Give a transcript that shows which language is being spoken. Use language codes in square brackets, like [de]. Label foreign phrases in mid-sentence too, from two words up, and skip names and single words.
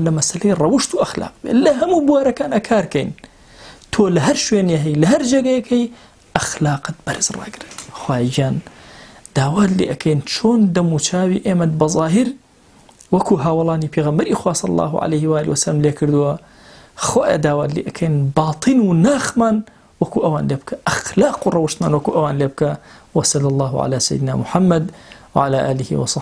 [ckb] لە مەسەلەی ڕەوشت و ئەخلاق لە هەموو بوارەکان ئەکارکەین تۆ لە هەر شوێنێ هەی لە هەر جێگەیەکەی ئەخلاقت بەرز ڕاگرێت خوای گیان داوات لێ ئەکەین چۆن دەموچاوی ئێمەت بەظاهر وەکو هاوڵانی پێغەمبەری خوا [ar] صلی الله عليه و آله وسلم [ckb] لێ کردووە خۆ داوات لێ ئەکەین باڵتین و ناخمان وەکو ئەوان لێ بکە ئەخلاق و ڕەوشتمان وەکو ئەوان لێ بکە [ar] وصلى الله على سيدنا محمد وعلى آله وصحبه